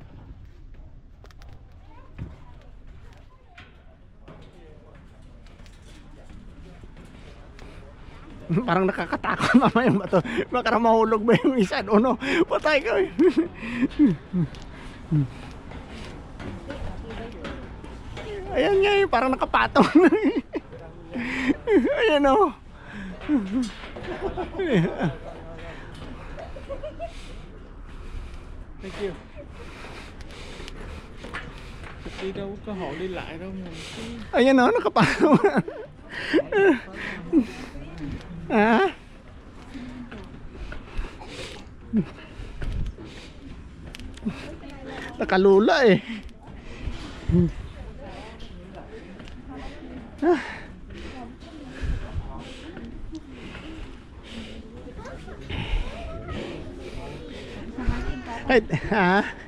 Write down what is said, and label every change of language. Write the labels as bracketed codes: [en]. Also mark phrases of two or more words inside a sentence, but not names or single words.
[tl] Parang nakakatakot mama yung bato. Baka mahulog ba yung isa doon no? Patay ka eh. Ayan nga eh, parang nakapatong. Ayan o. [en] Thank you. [vi] Thực đi đâu có cơ hội đi lại đâu mà. [tl] Ayan o, nakapatong. Ha? Nakalula eh. Ay, ha?